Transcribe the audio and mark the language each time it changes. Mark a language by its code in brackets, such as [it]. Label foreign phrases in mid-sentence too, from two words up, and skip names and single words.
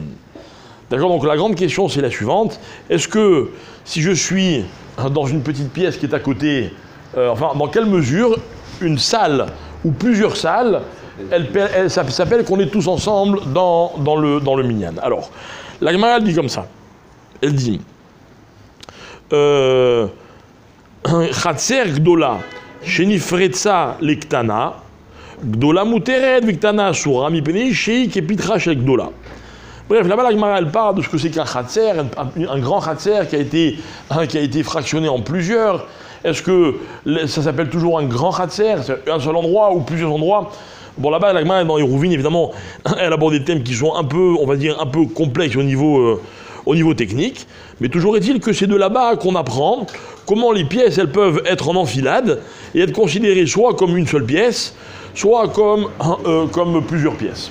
[fr] D'accord, donc la grande question c'est la suivante. Est-ce que si je suis dans une petite pièce qui est à côté, dans quelle mesure une salle ou plusieurs salles, ça s'appelle qu'on est tous ensemble dans le minyan. Alors, la Gemara dit comme ça. Elle dit [he] חצר גדולה שנפרצה לקטנה גדולה מותרת וקטנה אסורה מפני שהיא כפתחה של גדולה. [fr] Bref, là-bas la Gemara elle parle de ce que c'est qu'un khatser, un grand khatser qui a été fractionné en plusieurs. Est-ce que ça s'appelle toujours un grand khatser, c'est un seul endroit ou plusieurs endroits? Bon, là-bas la Gemara dans Hérouvine évidemment, elle aborde des thèmes qui sont un peu, on va dire, un peu complexes au niveau technique, mais toujours est-il que c'est de là-bas qu'on apprend comment les pièces elles peuvent être en enfilade et être considérées soit comme une seule pièce, soit comme plusieurs pièces.